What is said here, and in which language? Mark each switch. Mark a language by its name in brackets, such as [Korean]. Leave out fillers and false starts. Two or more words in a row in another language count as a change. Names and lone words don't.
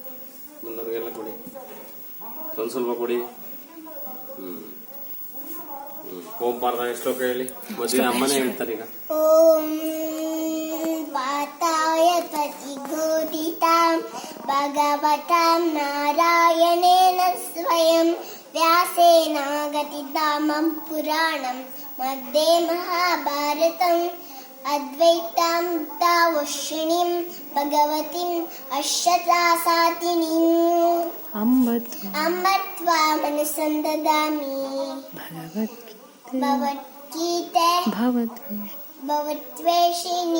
[Kannada] ಸ್ವಲ್ಪ ಕೊಡಿ. ಓಂ ಪಾರ್ದ ಶ್ಲೋಕ ಹೇಳಿ. ಮದುವೆ ಅಮ್ಮನೇ ಹೇಳ್ತಾರೆ ಈಗ. [Sanskrit] ಓಂ ವಾತಾಯ ಪ್ರತಿಗೋದಿತಾಂ ಭಗವತಾಂ ನಾರಾಯಣೇನ ಸ್ವಯಂ ವ್ಯಾಸೇನ ಗತಿತಾಮಂ ಪುರಾಣಂ ಮಧ್ಯೆ ಮಹಾಭಾರತಂ ಅದ್ವೈತಾಮೃತಾವರ್ಷಿಣೀಂ ಭಗವತೀಂ ಅಷ್ಟದಾಸಾತಿನೀಂ ಅಂಬತ್ವಾ ಮನಸಂದದಾಮಿ ಭಗವದ್ಗೀತೆ ಭವತ್ವೇಷಿಣಿ